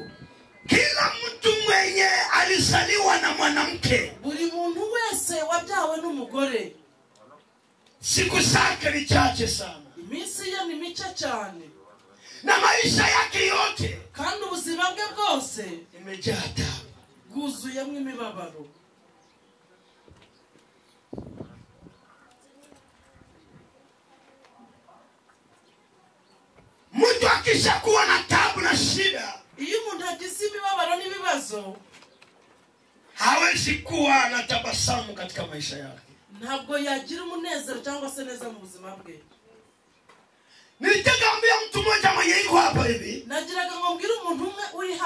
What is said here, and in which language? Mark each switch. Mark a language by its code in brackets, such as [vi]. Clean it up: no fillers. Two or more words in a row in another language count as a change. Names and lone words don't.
[sw] kila mtu mwenye alizaliwa na mwanamke [rw] buri muntu wese wabyawe n'umugore [sw] siku zake ni chache sana, [rw] iminsi ye ni mike cyane, [sw] na maisha yake yote [rw] kandi ubuzima bwe bwose [sw] imejaa taabu. [rw] bwuzuyemo imibabaro. [sw] Mtu akishakuwa na taabu na shida, [rw] Iyo umuntu agize imibabaro n'ibibazo, [sw] hawezi kuwa na tabasamu katika maisha yake. [rw] ntabwo yagira umunezero cyangwa se neza mu buzima bwe. [sw] Nilitaka ambia mtu mmoja mwenye iko hapa hivi, [rw] Nagiraga ngo mbwire umuntu umwe uri